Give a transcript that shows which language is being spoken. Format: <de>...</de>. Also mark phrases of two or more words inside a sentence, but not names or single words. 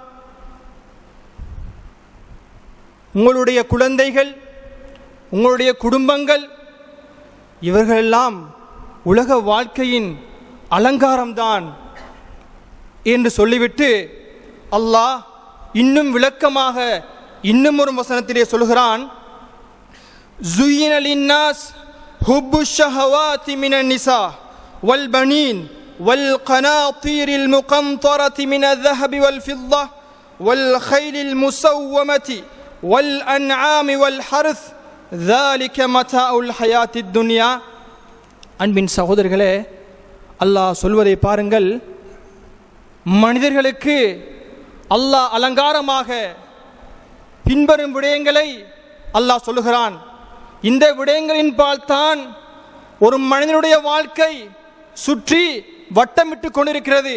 <ta>உங்களுடைய குழந்தைகள், உங்களுடைய குடும்பங்கள், இவர்களெல்லாம் உலக வாழ்க்கையின் அலங்காரம்தான் என்று சொல்லிவிட்டு அல்லாஹ் இன்னும் விளக்கமாக இன்னும் ஒரு வசனத்திலே சொல்கிறான்,</ta> <ar>زُيِّنَ لِلنَّاسِ حُبُّ الشَّهَوَاتِ مِنَ النِّسَاءِ وَالْبَنِينَ وَالْقَنَاطِيرِ الْمُقَنطَرَةِ مِنَ الذَّهَبِ وَالْفِضَّةِ وَالْخَيْلِ الْمُسَوَّمَةِ وَالْأَنْعَامِ وَالْحَرْثِ ذَلِكَ مَتَاعُ الْحَيَاةِ الدُّنْيَا.</ar> <ta>அன்பின் சகோதரர்களே, அல்லாஹ் சொல்வதை பாருங்கள். மனிதர்களுக்கு அல்லாஹ் அலங்காரமாக பின்வரும் விடயங்களை அல்லாஹ் சொல்லுகிறான். இந்த விடயங்களின் பால் தான் ஒரு மனிதனுடைய வாழ்க்கை சுற்றி வட்டமிட்டு கொண்டிருக்கிறது.</ta>